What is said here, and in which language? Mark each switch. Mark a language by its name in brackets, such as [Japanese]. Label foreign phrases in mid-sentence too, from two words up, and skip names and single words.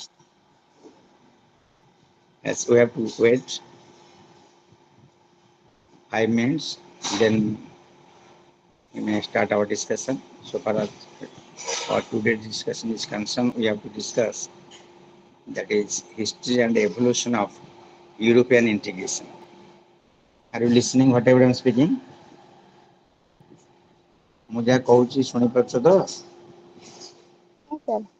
[English] Yes, we have to wait 5 minutes, then we may start our discussion. So far as our today's discussion is concerned, we have to discuss that is history and evolution of European integration. Are you listening whatever I am speaking? [Odia] ମୁଁ ଯାହା କହୁଛି ଶୁଣିପାରୁଛ ତ? [English] Yes, sir.